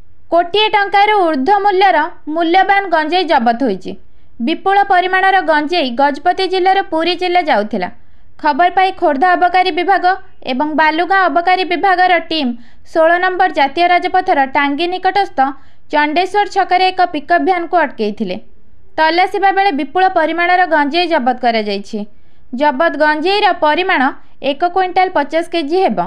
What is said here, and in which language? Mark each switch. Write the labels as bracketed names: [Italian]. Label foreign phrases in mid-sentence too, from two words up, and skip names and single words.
[Odia] କୋଟିଏ ଟଙ୍କାର ଊର୍ଦ୍ଧ୍ୱ ମୂଲ୍ୟର ମୂଲ୍ୟବାନ ଗଞ୍ଜେଇ ଜବତ ହୋଇଛି। ବିପୁଳ ପରିମାଣର ଗଞ୍ଜେଇ ଗଜପତି ଜିଲ୍ଲାର ପୁରୀ ଜିଲ୍ଲା ଯାଉଥିଲା। ଖବର ପାଇ ଖୋର୍ଦ୍ଧା ଅବକାରୀ ବିଭାଗ ଏବଂ ବାଲୁଗାଁ ଅବକାରୀ ବିଭାଗର ଟିମ 16 ନମ୍ବର ଜାତୀୟ ରାଜପଥର ଟାଙ୍ଗି ନିକଟସ୍ଥ ଚଣ୍ଡେଶ୍ୱର ଛକରେ ଏକ ପିକଅପ ଭ୍ୟାନ କୁ ଅଟକାଇଥିଲେ। ତଲାସିବା ବେଳେ ବିପୁଳ ପରିମାଣର ଗଞ୍ଜେଇ ଜବତ କରା ଯାଇଛି। ଜବତ ଗଞ୍ଜେଇର ପରିମାଣ 1 କ୍ୱିଣ୍ଟାଲ 50 କେଜି ହେବ।